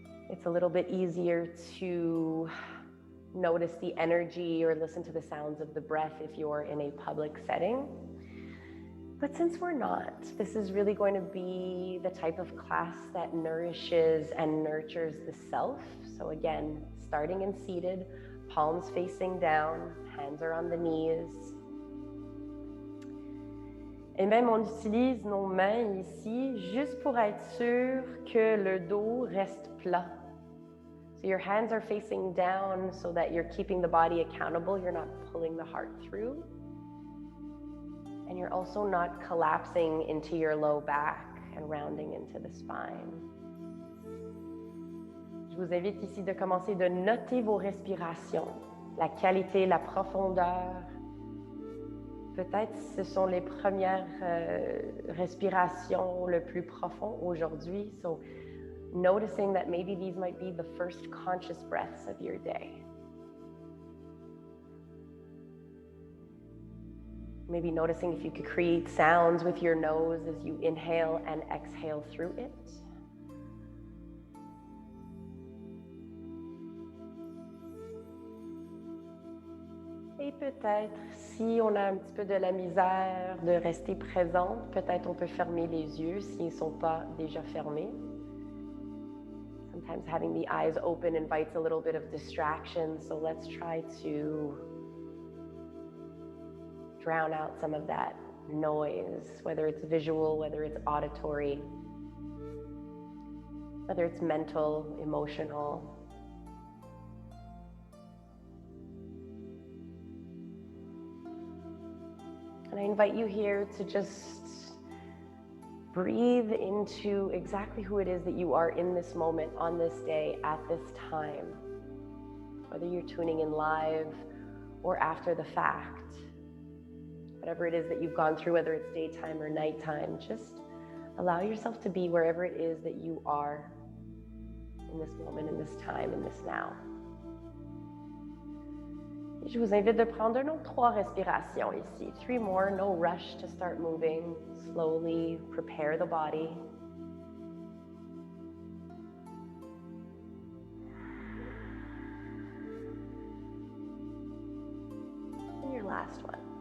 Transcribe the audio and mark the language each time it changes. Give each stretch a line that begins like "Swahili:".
English: It's a little bit easier to notice the energy or listen to the sounds of the breath if you're in a public setting. But since we're not, this is really going to be the type of class that nourishes and nurtures the self. So again, starting in seated, palms facing down, hands are on the knees.
French: Et même on utilise nos mains ici juste pour être sûr que le dos reste plat.
English: So your hands are facing down so that you're keeping the body accountable. You're not pulling the heart through. And you're also not collapsing into your low back and rounding into the spine.
French: Je vous invite ici de commencer de noter vos respirations, la qualité, la profondeur. Peut-être ce sont les premières respirations le plus profond aujourd'hui.
English: So noticing that maybe these might be the first conscious breaths of your day. Maybe noticing if you could create sounds with your nose as you inhale and exhale through it.
French: Et peut-être, si on a un petit peu de la misère de rester présente, peut-être on peut fermer les yeux s'ils ne sont pas déjà fermés.
English: Sometimes having the eyes open invites a little bit of distraction, so let's try to drown out some of that noise, whether it's visual, whether it's auditory, whether it's mental, emotional. And I invite you here to just breathe into exactly who it is that you are in this moment, on this day, at this time. Whether you're tuning in live or after the fact. Whatever it is that you've gone through, whether it's daytime or nighttime, just allow yourself to be wherever it is that you are in this moment, in this time, in this now.
French: Je vous invite de prendre nos 3 respirations ici.
English: 3 more, no rush to start moving. Slowly prepare the body. And your last one.